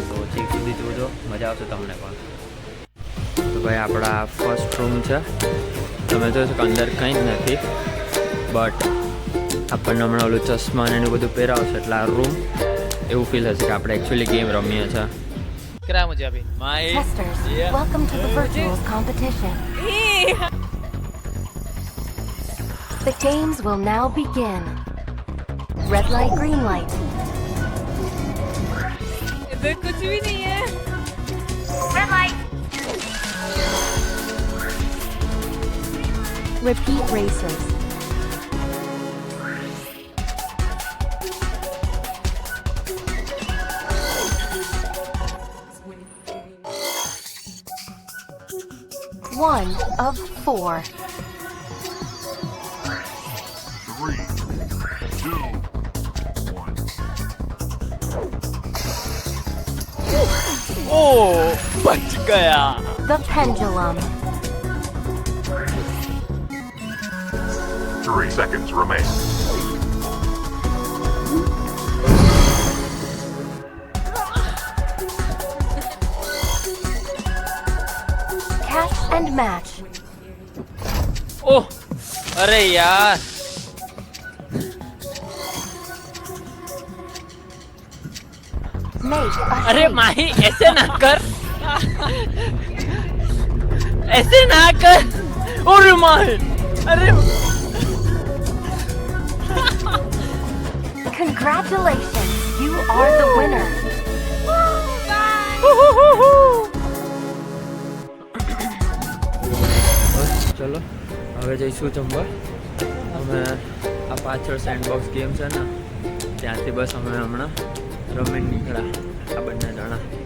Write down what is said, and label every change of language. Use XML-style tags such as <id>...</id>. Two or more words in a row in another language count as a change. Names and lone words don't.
<gu>તો છેક સુધી જોજો, મજા આવશે તમને પણ. તો ભાઈ આપણા</gu> <en>first room</en> <gu>છે. તમે જોશો કે અંદર કંઈ જ નથી, બટ આપણને હમણાં ઓલું ચશ્મા ને એનું બધું પહેરાવશે એટલે આ રૂમ એવું ફીલ હશે કે આપણે એકચ્યુઅલી ગેમ રમીએ છીએ.</gu> <en>Testers, welcome to the virtuals competition. The games will now begin. Red light, green light.</en> <hi>इधर कुछ भी नहीं है.</hi> <en>Red light. Repeat races. One of 4. 3, 2, 1.</en> <hi>ओह बच गया.</hi> <en>The pendulum. 3 seconds remain. Catch and match.</en> <hi>ओह अरे यार</hi> <en>Make a</en> <hi>अरे</hi> <en>shape.</en> <hi>माही ऐसे ना कर, ऐसे ना कर. और माही अरे</hi> <en>Congratulations, you are the winner.</en> <gu>બસ ચલો હવે જઈશું જમવા. અમે આ પાછળ</gu> <en>sandbox game</en> <gu>છે ને ત્યાંથી બસ અમે હમણાં રમીને નીકળ્યા આ બંને જણા.</gu>